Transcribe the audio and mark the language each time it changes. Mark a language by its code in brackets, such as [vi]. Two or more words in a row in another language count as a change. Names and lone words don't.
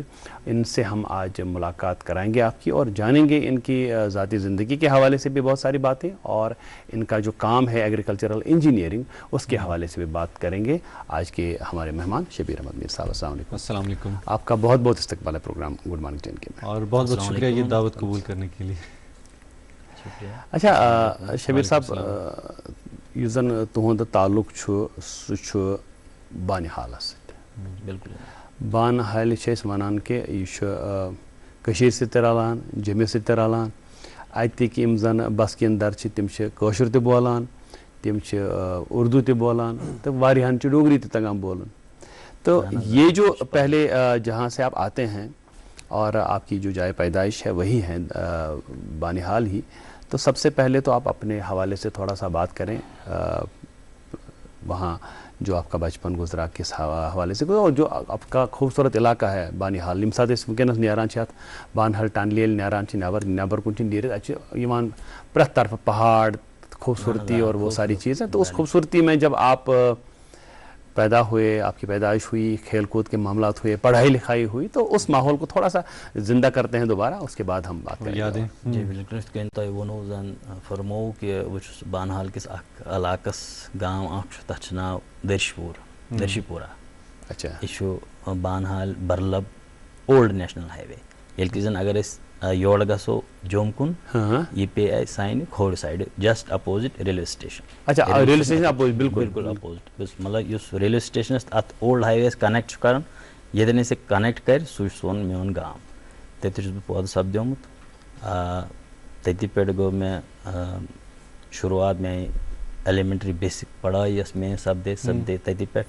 [ur] ان سے ہم آج ملاقات کرائیں گے آپ کی اور جانیں گے ان کی ذاتی زندگی کے حوالے سے بھی بہت ساری باتیں، اور ان کا جو کام ہے [en] agricultural engineering [ur] اس کے حوالے سے بھی بات کریں گے. آج کے ہمارے مہمان شبیر احمد میر صاحب، [ar] السلام علیکم. السلام علیکم. [ur] آپ کا بہت بہت استقبال ہے پروگرام گڈ مارننگ ٹین کے میں، اور بہت بہت شکریہ یہ دعوت قبول کرنے کے لیے. اچھا شبیر صاحب، [ks] یُس زن تہنٛد تعلق چھُ سُہ چھُ بانِحالس سۭتۍ. [ur] بالکل. [ks] بانحال چھِ أسۍ وَنان کہِ یہِ چھُ کٔشیٖرِ سۭتۍ تہِ رلان، جٔمِس سۭتۍ تہِ رلان. اَتِکۍ یِم زن بسکِندر چھِ تِم چھِ کٲشُر تہِ بولان، تِم چھِ اردو تہِ بولان تہٕ واریاہن چھُ ڈوگری تہِ تگان بولُن. [ur] تو یہ جو پہلے جہاں سے آپ آتے ہیں اور آپ کی جو جائے پیدائش ہے وہی ہے بانیحال ہی، تو سب سے پہلے تو آپ اپنے حوالے سے تھوڑا سا بات کریں، وہاں جو آپ کا بچپن گزرا کس حوالے سے، اور جو آپ کا خوبصورت علاقہ ہے بانیحال. [ks] ییٚمہِ ساتہٕ أسۍ وٕنکٮ۪نس نیران چھِ اَتھ بانہال ٹنلہِ ییٚلہِ نیران چھِ نٮ۪بر کُن چھِ نیٖرِتھ، اَتہِ چھِ یِوان پرٛٮ۪تھ طرفہٕ پہاڑ، [ur] خوبصورتی اور وہ ساری چیزیں. تو اس خوبصورتی میں جب آپ پیدا ہوئے، آپ کی پیدائش ہوئی، کھیل کود کے معاملات ہوئے، پڑھائی لکھائی ہوئی، تو اس ماحول کو تھوڑا سا زندہ کرتے ہیں دوبارہ، اس کے بعد ہم بات کریں گے. جی بالکل. [ks] یِتھ کٔنۍ تۄہہِ ووٚنوُ زن فرمووُ کہِ بہٕ چھُس بانہال کِس اکھ علاقس گام اکھ چھُ تتھ چھُ ناو درشی پورہ. [ur] اچھا. [ks] یہِ چھُ بانہال برلب [en] old national highway. [ks] ییٚلہِ کہِ زن اگر أسۍ یورٕ گژھو جوٚم کُن، یہِ پیٚیہِ اَسہِ سانہِ کھوورِ سایڈٕ [en] just opposite railway station. اچھا railway station opposite, بالکل [ur] بالکل اپوزِٹ. [ks] مطلب یُس ریلوے سٹیشنس اتھ اولڈ ہاے ویس کنیکٹ چھُ کران، ییٚتٮ۪ن أسۍ یہِ کنیکٹ کرِ سُہ چھُ میون گام. تتہِ چھُس بہٕ پٲدٕ سپدیومُت. تٔتی پٮ۪ٹھ گوٚو مےٚ شروعات میٛانہِ [en] elementary basic [ks] پڑھٲے یۄس میٛٲنۍ سپدے تٔتی پٮ۪ٹھ.